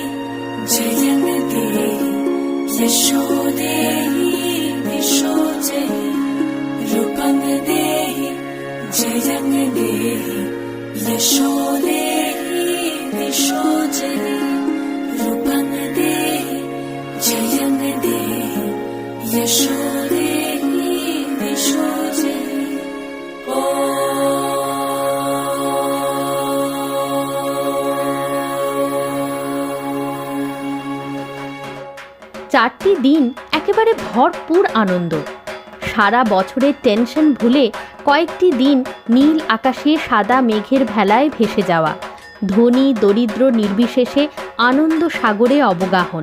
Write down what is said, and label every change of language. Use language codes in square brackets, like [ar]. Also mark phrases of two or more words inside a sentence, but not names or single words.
[sa] जय जगदेहि यशो देहि दिशो जहि रूपं देहि जय जगदेहि यशो देहि दिशो जहि रूपं देहि जय जगदेहि यशो देहि दिशो जहि [bn] চারটি দিন একেবারে ভরপুর আনন্দ। সারা বছরের টেনশন ভুলে কয়েকটি দিন নীল আকাশে সাদা মেঘের ভেলায় ভেসে যাওয়া, ধনী দরিদ্র নির্বিশেষে আনন্দ সাগরে অবগাহন।